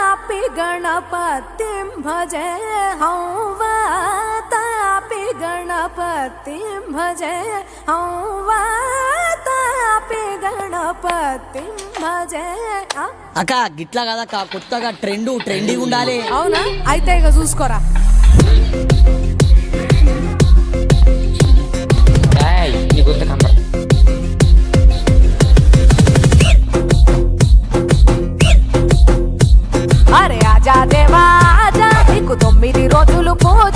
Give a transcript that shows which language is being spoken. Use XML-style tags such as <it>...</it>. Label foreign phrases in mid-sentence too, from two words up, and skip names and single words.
<sa>तापि गणपतिं भजे हौ वा तापि गणपतिं भजे हौ वा तापि गणपतिं भजे.</sa> <te>అక్క గిట్లా కదక్క, కొత్తగా ట్రెండింగ్ ఉండాలి. అవునా, అయితే ఇక చూసుకోరా. అరే</te> <hi>आजा देवा आजा,</hi> <te>నీకు 9 రోజులు పూజ.</te>